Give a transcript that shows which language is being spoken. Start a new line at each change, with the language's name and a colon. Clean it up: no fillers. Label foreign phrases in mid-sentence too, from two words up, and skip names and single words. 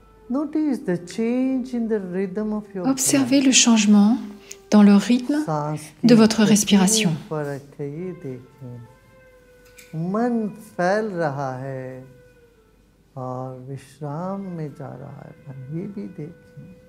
English: Notice the change in the rhythm of your
French: Observez le changement dans le rythme
Hindi: सांस
French: de
Hindi: की
French: votre
Hindi: गति
French: respiration.
Hindi: में फर्क है, ये देखें। मन फैल रहा है और विश्राम में जा रहा है मन, ये भी देखें।